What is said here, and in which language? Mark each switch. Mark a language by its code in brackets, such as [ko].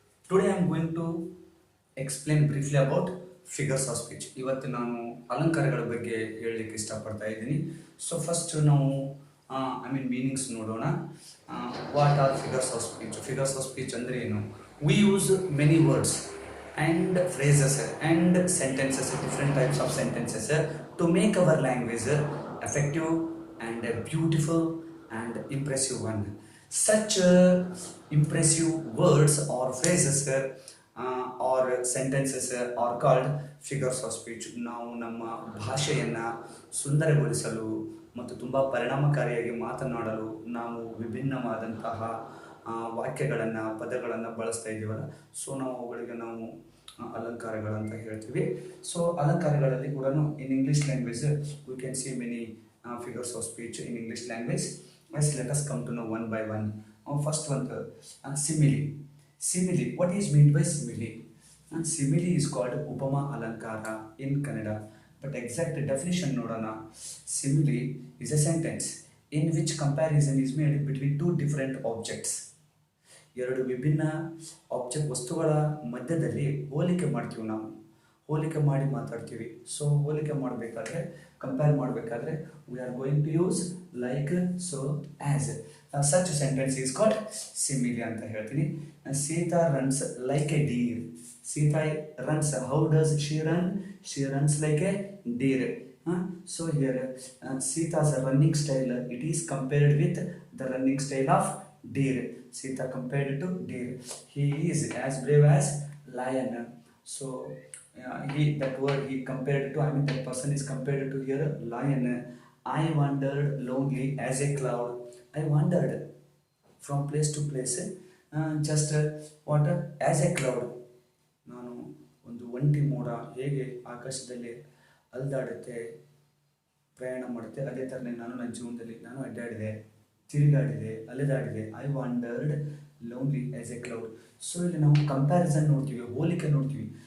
[en] Today I am going to explain briefly about figures of speech. [kn] ಇವತ್ತು ನಾನು ಅಲಂಕಾರಗಳ ಬಗ್ಗೆ ಹೇಳಲಿಕ್ಕೆ ಇಷ್ಟಪಡ್ತಾ ಇದ್ದೀನಿ. ಸೊ ಫಸ್ಟ್ ನಾವು ಮೀನಿಂಗ್ಸ್ ನೋಡೋಣ. [en] What are figures of speech? [kn] Figures of speech ಅಂದರೆ ಏನು? [en] We use many words and phrases and sentences, different types of sentences to make our language effective and beautiful and impressive one. Such impressive words or phrases or sentences are called figures of speech. [kn] ನಾವು ನಮ್ಮ ಭಾಷೆಯನ್ನು ಸುಂದರಗೊಳಿಸಲು ಮತ್ತು ತುಂಬ ಪರಿಣಾಮಕಾರಿಯಾಗಿ ಮಾತನಾಡಲು ನಾವು ವಿಭಿನ್ನವಾದಂತಹ ವಾಕ್ಯಗಳನ್ನು ಪದಗಳನ್ನು ಬಳಸ್ತಾ ಇದ್ದೀವಲ್ಲ, ಸೊ ನಾವು ಅವುಗಳಿಗೆ ನಾವು ಅಲಂಕಾರಗಳಂತ ಹೇಳ್ತೀವಿ. ಸೊ ಅಲಂಕಾರಗಳಲ್ಲಿ ಕೂಡ [en] In English language we can see many figures of speech in English language. Let us come to know one by one. First ಒಂದು simile. Simile, what is mean by simile? Simile is called ಉಪಮಾ ಅಲಂಕಾರ in Kannada. [kn] But exact definition ನೋಡೋಣ. [en] Simile is a sentence in which comparison is made between two different objects. [kn] ಎರಡು ವಿಭಿನ್ನ ವಸ್ತುಗಳ ಮಧ್ಯದಲ್ಲಿ ಹೋಲಿಕೆ ಮಾಡ್ತೀವಿ. ನಾವು ಹೋಲಿಕೆ ಮಾಡಿ ಮಾತಾಡ್ತೀವಿ. ಸೊ ಹೋಲಿಕೆ ಮಾಡಬೇಕಾದ್ರೆ, ಕಂಪೇರ್ ಮಾಡಬೇಕಾದ್ರೆ [en] We are going to use like, so, as. Such sentence is called simile [kn] ಅಂತ ಹೇಳ್ತೀನಿ. [en] Sita runs like a deer. Sita runs, how does she run? She runs like a deer. So here Sita's running style, it is compared with the running style of deer. Sita compared to deer. He is as brave as lion. So he compared to, that person is compared to here lion. I wandered lonely as a cloud. I wandered from place to place, just what, as a cloud. [kn] ನಾನು ಒಂದು ಒಂಟಿ ಮೋಡ ಹೇಗೆ ಆಕಾಶದಲ್ಲಿ ಅಲ್ದಾಡುತ್ತೆ, ಪ್ರಯಾಣ ಮಾಡುತ್ತೆ, ಅದೇ ಥರನೇ ನಾನು ನನ್ನ ಜೀವನದಲ್ಲಿ ನಾನು ಅಡ್ಡಾಡಿದೆ, ತಿರುಗಾಡಿದೆ, ಅಲೆದಾಡಿದೆ. [en] I wandered lonely as a cloud. [kn] So ಇಲ್ಲಿ ನಾವು ಕಂಪ್ಯಾರಿಸನ್ ನೋಡ್ತೀವಿ, ಹೋಲಿಕೆ ನೋಡ್ತೀವಿ.